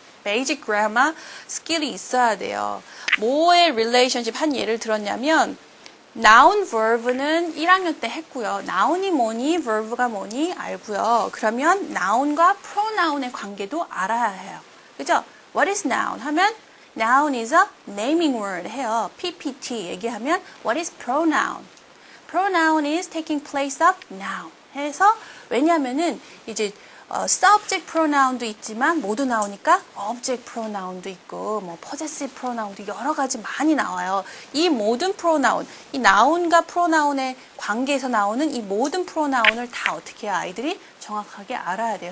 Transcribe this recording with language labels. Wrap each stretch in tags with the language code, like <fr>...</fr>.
<ko>베이직 그래머 스킬이 있어야 돼요. 뭐의 relationship 한 예를 들었냐면 noun, verb는 1학년 때 했고요. noun이 뭐니, verb가 뭐니 알고요. 그러면 noun과 pronoun의 관계도 알아야 해요. 그죠?</ko> <en>What is noun?</en> <ko>하면</ko> <en>noun is a naming word</en> <ko>해요. PPT 얘기하면</ko> <en>what is pronoun? Pronoun is taking place of noun</en> <ko>해서 왜냐면은 이제 subject pronoun도 있지만 모두 나오니까 object pronoun도 있고 뭐 possessive pronoun도 여러 가지 많이 나와요. 이 모든 pronoun, 이 noun과 pronoun의 관계에서 나오는 이 모든 pronoun을 다 어떻게 해야 아이들이 정확하게 알아야 돼요.</ko>